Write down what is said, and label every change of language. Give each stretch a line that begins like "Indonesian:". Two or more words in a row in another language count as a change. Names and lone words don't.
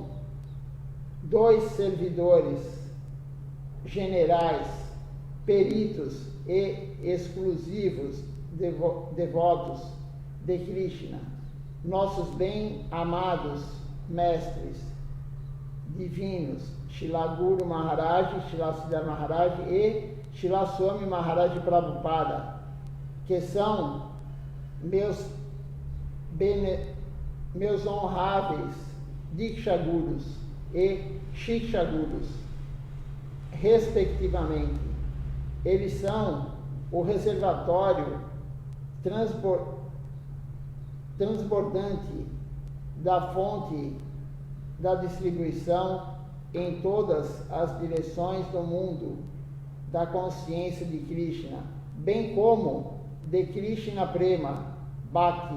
Portuguese: 2 servidores generais, peritos e exclusivos devotos de Krishna, nossos bem-amados mestres divinos, Srila Guru Maharaj, Srila Siddhar Maharaj e Srila Swami Maharaj Prabhupada, que são meus honráveis Diksha Gurus e Shiksha Gurus, respectivamente. Eles são o reservatório transbordante da fonte da distribuição em todas as direções do mundo da consciência de Krishna, bem como de Krishna Prema Bhakti.